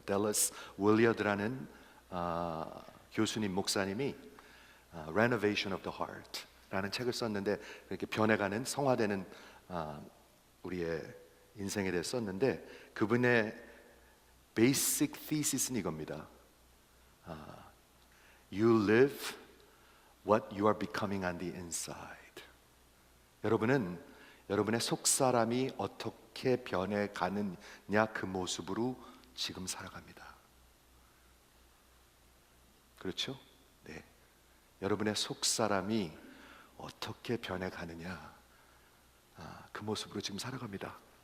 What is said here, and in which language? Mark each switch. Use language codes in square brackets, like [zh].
[ko] 댈러스 윌리어드라는 교수님, 목사님이 Renovation of the Heart 라는 책을 썼는데, 이렇게 변해가는, 성화되는 우리의 인생에 대해 썼는데, 그분의 basic thesis는 이겁니다. [en] You live what you are becoming on the inside. [ko] 여러분은 여러분의 속사람이 어떻게 변해가느냐, 그 모습으로 지금 살아갑니다. 그렇죠? 네. 여러분의 속사람이 어떻게 변해가느냐, 그 모습으로 지금 살아갑니다.